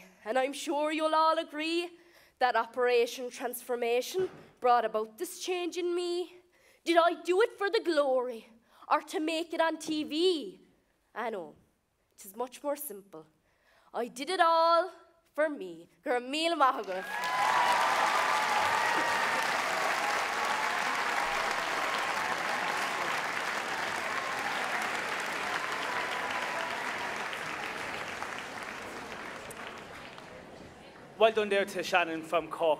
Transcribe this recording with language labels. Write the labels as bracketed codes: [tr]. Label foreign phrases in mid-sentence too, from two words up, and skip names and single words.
[en] And I'm sure you'll all agree that Operation Transformation brought about this change in me. Did I do it for the glory or to make it on TV? I know, it is much more simple. I did it all for me. [ga] Gur míle maith agat. [en] Well done there to Shannon from Cork.